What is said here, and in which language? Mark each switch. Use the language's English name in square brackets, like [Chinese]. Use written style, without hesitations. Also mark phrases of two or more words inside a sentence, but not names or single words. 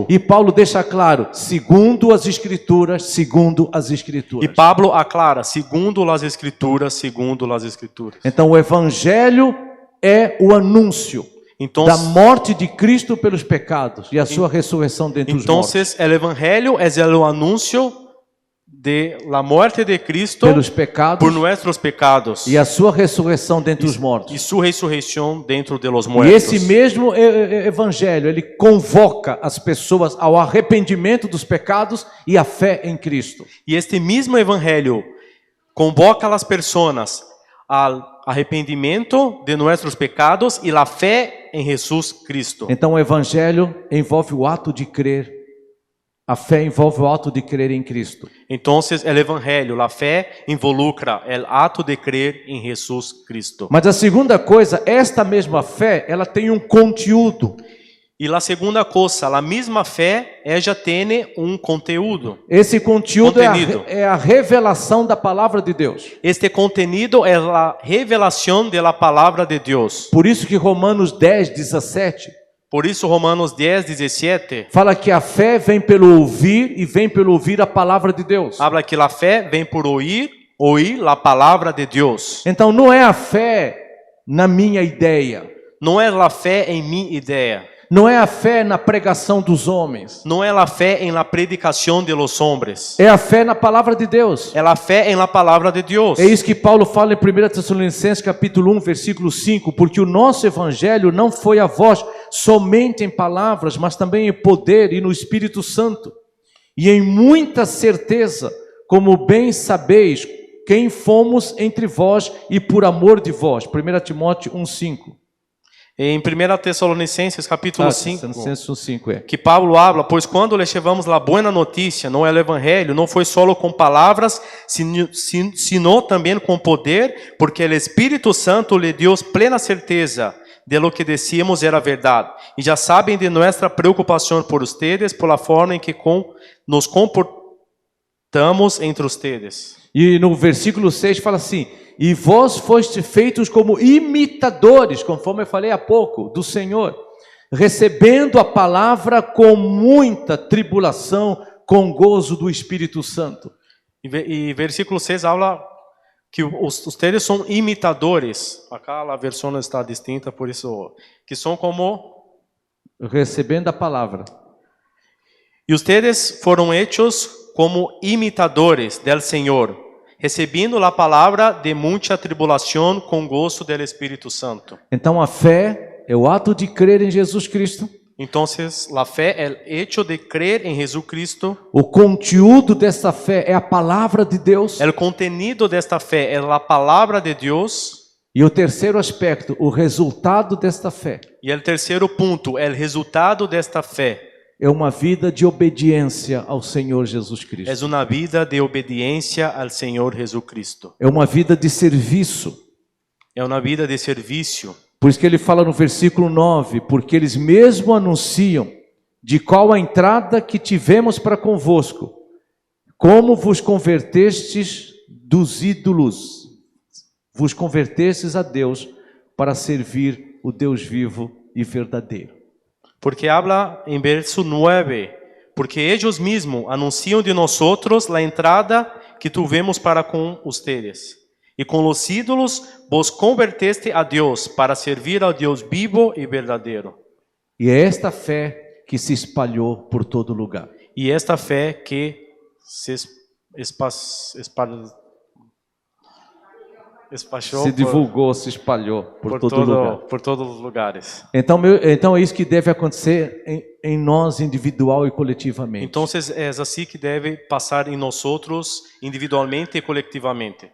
[Portuguese] E Paulo deixa claro, segundo as Escrituras, segundo as Escrituras. E Pablo aclara, segundo as Escrituras, segundo as Escrituras. Então o Evangelho é o anúncio. da morte de Cristo pelos pecados e a sua ressurreição dentre os mortos. [Spanish] Entonces, el evangelio es el anuncio de la muerte de Cristo [Portuguese] Pelos pecados [Spanish] por nuestros pecados [Portuguese] e a sua ressurreição dentre os y mortos. [Spanish] su resurrección dentro de los E muertos. [Portuguese] esse mesmo evangelho, ele convoca as pessoas ao arrependimento dos pecados e à fé em Cristo. [Spanish] Y este mismo evangelio convoca a las personas al arrependimiento de nuestros pecados y la fe en Jesús Cristo. [Portuguese] Então o evangelho envolve o ato de crer. A fé envolve o ato de crer em Cristo. [Spanish] Entonces, el evangelio, la fe, involucra el acto de creer en Jesús Cristo. [Portuguese] Mas a segunda coisa, esta mesma fé, ela tem um conteúdo. [Spanish] Y la segunda cosa, la misma fe, ella tiene un conteúdo. [Portuguese] Esse conteúdo [Spanish] Contenido. [Portuguese] é a revelação da palavra de Deus. [Spanish] Este contenido es la revelación de la palabra de Dios. [Portuguese] Por isso que Romanos 10, 17 [Spanish] Por eso Romanos 10, 17 [Portuguese] fala que a fé vem pelo ouvir e vem pelo ouvir a palavra de Deus. [Spanish] habla que la fe ven por oír la palabra de Dios. [Portuguese] Então não é a fé na minha ideia, [Spanish] No es la fe en mi idea. [Portuguese] não é a fé na pregação dos homens, [Spanish] No es la fe en la predicación de los hombres. [Portuguese] é a fé na palavra de Deus. [Spanish] Es la fe en la palabra de Dios. [Portuguese] É isso que Paulo fala em 1 Tessalonicenses capítulo 1, versículo 5, porque o nosso evangelho não foi a vós somente em palavras, mas também em poder e no Espírito Santo, e em muita certeza, como bem sabeis quem fomos entre vós e por amor de vós. 1 Timóteo 1:5. [Spanish] En 1 Tesalonicenses capítulo 5, [Portuguese] Tessalonicenses 1:5 é. [Spanish] que Pablo habla, pues cuando les llevamos la buena noticia, no el evangelio, no fue solo con palabras, sino también con poder, porque el Espíritu Santo le dio plena certeza de lo que decíamos era verdad. Y ya saben de nuestra preocupación por ustedes, por la forma en que nos comportamos entre ustedes. [Portuguese] E no versículo 6 fala assim: e vós foste feitos como imitadores, conforme eu falei há pouco, do Senhor, recebendo a palavra com muita tribulação, com gozo do Espírito Santo. [Spanish] Y versículo 6 habla que ustedes son imitadores. Acá la versión está distinta, por eso, que son como... [Portuguese] Recebendo a palavra. [Spanish] Y ustedes fueron hechos como imitadores del Señor, recibiendo la palabra de mucha tribulación con gozo del Espíritu Santo. [Portuguese] Então a fé é o ato de crer em Jesus Cristo. [Spanish] Entonces, la fe, el hecho de creer en Jesucristo, [Portuguese] O conteúdo dessa fé é a palavra de Deus. [Spanish] el contenido de esta fe es la palabra de Dios. [Portuguese] E o terceiro aspecto, o resultado desta fé, [Spanish] Y el tercero punto, el resultado de esta fe, [Portuguese] é uma vida de obediência ao Senhor Jesus Cristo. [Spanish] es una vida de obediencia al Señor Jesucristo. [Portuguese] É uma vida de serviço. É uma vida de serviço. Por isso que ele fala no versículo 9, porque eles mesmo anunciam de qual a entrada que tivemos para convosco, como vos convertestes dos ídolos, vos convertestes a Deus para servir o Deus vivo e verdadeiro. [Spanish] Porque habla en verso 9, porque ellos mismos anuncian de nosotros la entrada que tuvimos para con ustedes. Y con los ídolos vos converteste a Dios para servir al Dios vivo y verdadero. [Portuguese] E é esta fé que se espalhou por todo lugar. [Spanish] Y esta fe que se espalhou [Portuguese] Se divulgou, se espalhou por todo lugar. por todos os lugares. Então é isso que deve acontecer em nós individual e coletivamente. Então é assim que deve passar em nós individualmente e colectivamente.